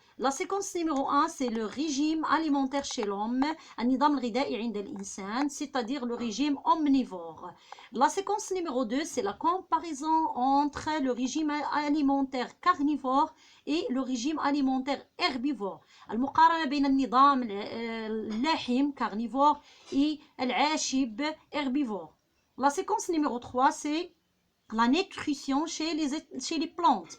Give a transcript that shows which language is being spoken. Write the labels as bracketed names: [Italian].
[French] La séquence numéro 1, c'est le régime alimentaire chez l'homme, [Arabic] النظام الغذائي عند الإنسان, [French] c'est-à-dire le régime omnivore. La séquence numéro 2, c'est la comparaison entre le régime alimentaire carnivore et le régime alimentaire herbivore. [Arabic] المقارنة بين النظام اللاحم [French] carnivore et [Arabic] العاشب herbivore. [French] La séquence numéro 3, c'est la nutrition chez les plantes.